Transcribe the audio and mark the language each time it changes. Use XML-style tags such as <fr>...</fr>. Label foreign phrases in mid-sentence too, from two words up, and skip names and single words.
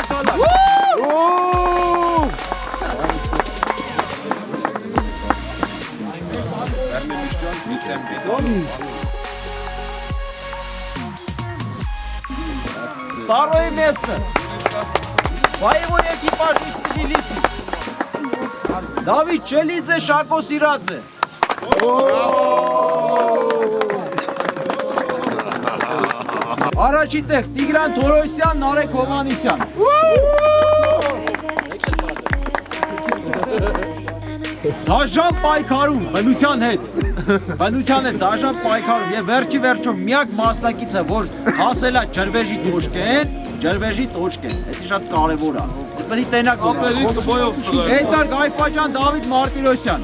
<ru>Второе место. Боевой экипаж из Тбилиси. Давид Челидзе, Шако Сирадзе.</ru> <hy>Առաջի տեղ Տիգրան Թորոսյան, Նարեկ Հովանիսյան։ Դաժան պայքարում, բնության հետ դաժան պայքարում եւ վերջի միակ մասնակիցը, որ հասել է ջրվեժի տոճկեն, դա շատ կարևոր է։ Պետք է տենակ Էդգար Գայֆաջյան, Դավիթ Մարտիրոսյան։</hy>